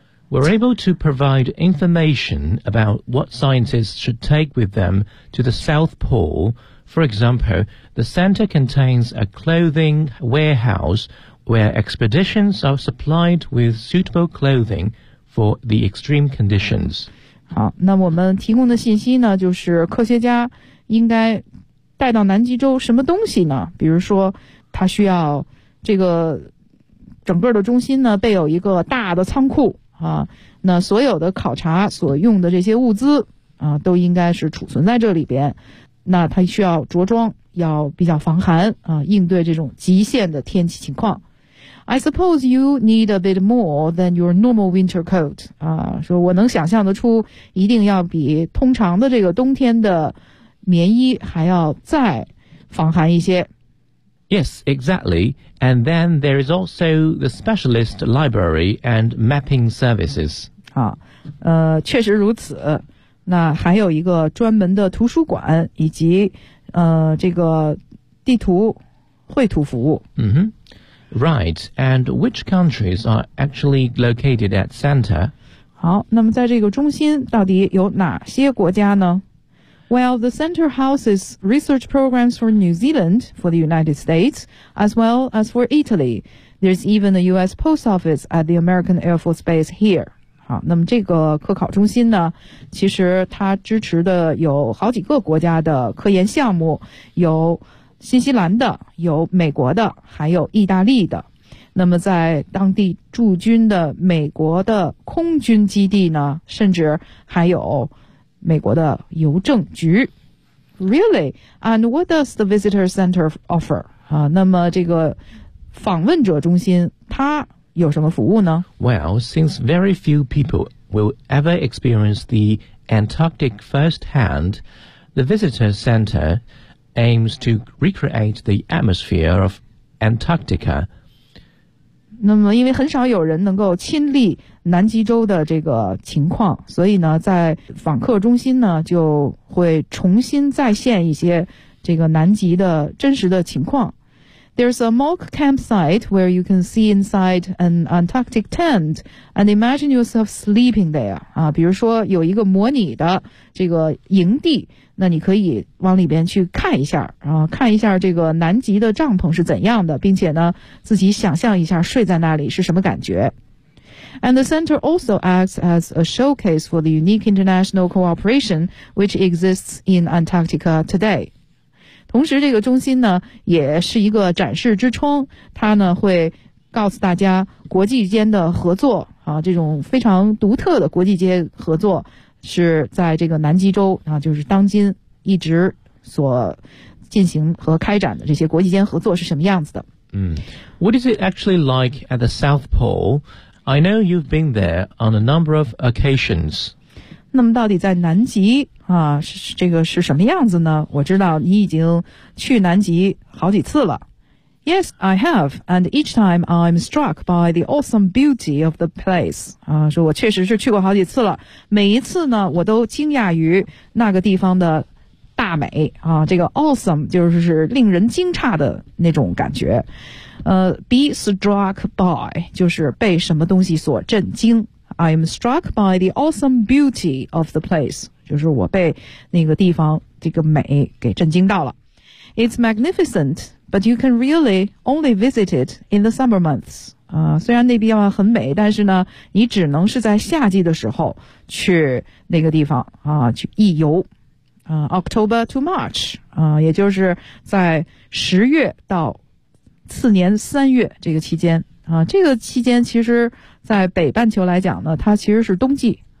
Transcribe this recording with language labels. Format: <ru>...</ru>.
<en>We're able to provide information about what scientists should take with them to the South Pole. For example, the center contains a clothing warehouse where expeditions are supplied with suitable clothing for the extreme conditions.</en> <zh>好，那我们提供的信息呢，就是科学家应该带到南极洲什么东西呢？比如说，他需要这个整个的中心呢，备有一个大的仓库。那所有的考察所用的这些物资都应该是储存在这里边。那它需要着装，要比较防寒应对这种极限的天气情况。</zh> <en>I suppose you need a bit more than your normal winter coat.</en> <zh>说我能想象得出一定要比通常的这个冬天的棉衣还要再防寒一些。</zh> <en>Yes, exactly. And then there is also the specialist library and mapping services.</en> <zh>确实如此。那还有一个专门的图书馆以及这个地图绘图服务。</zh> <en>Mm-hmm. Right. And which countries are actually located at center?</en> <zh>好，那么在这个中心到底有哪些国家呢？</zh> <en>Well, the center houses research programs for New Zealand, for the United States, as well as for Italy. There's even a U.S. post office at the American Air Force Base here.</en> <zh>好，那么这个科考中心呢，其实它支持的有好几个国家的科研项目，有新西兰的，有美国的，还有意大利的。那么在当地驻军的美国的空军基地呢，甚至还有美国的邮政局。</zh> <en>Really? And what does the visitor center offer?</en> <zh>那么这个访问者中心它有什么服务呢？</zh> <en>Well, since very few people will ever experience the Antarctic firsthand, the visitor center aims to recreate the atmosphere of Antarctica.</en> <zh>那么因为很少有人能够亲历南极洲的这个情况，所以呢在访客中心呢就会重新再现一些这个南极的真实的情况。</zh> <en>There's a mock campsite where you can see inside an Antarctic tent and imagine yourself sleeping there.</en> <zh>比如说有一个模拟的这个营地，那你可以往里边去看一下，看一下这个南极的帐篷是怎样的，并且呢自己想象一下睡在那里是什么感觉。</zh> <en>And the center also acts as a showcase for the unique international cooperation which exists in Antarctica today.</en> <zh>同时这个中心呢也是一个展示之窗，它呢会告诉大家国际间的合作啊，这种非常独特的国际间合作是在这个南极洲啊，就是当今一直所进行和开展的这些国际间合作是什么样子的。</zh> <en>嗯 ，What is it actually like at the South Pole? I know you've been there on a number of occasions.</en> <zh>那么到底在南极啊，这个是什么样子呢？我知道你已经去南极好几次了。</zh> <en>Yes, I have, and each time I'm struck by the awesome beauty of the place.</en> <zh>啊，说我确实是去过好几次了，每一次呢，我都惊讶于那个地方的大美啊。这个 awesome 就是令人惊诧的那种感觉。</zh> <en>Be struck by</en> <zh>就是被什么东西所震惊。</zh> <en>I'm struck by the awesome beauty of the place.</en> <zh>就是我被那个地方这个美给震惊到了。</zh> <en>It's magnificent. But you can really only visit it in the summer months.</en> <zh>虽然那边很美，但是呢，你只能是在夏季的时候去那个地方啊，去一游。</zh> <en>October to March.</en> <zh>也就是在十月到次年三月这个期间。这个期间其实在北半球来讲呢，它其实是冬季。</zh>